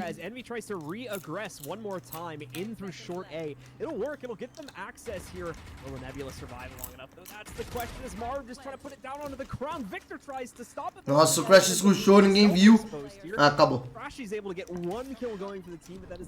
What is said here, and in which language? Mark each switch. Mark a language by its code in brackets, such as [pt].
[en] As Envy tries to re-aggress one more time in through short A. It'll work. It'll get them access here. Will the Nebula survive long enough? Though that's the question. As Marv just trying to put it down onto the ground. Victor tries to stop it. [pt] Nossa, o Crash escuchou, ninguém viu. Ah, acabou. [en] Crash is able to get one kill going for the team, but that is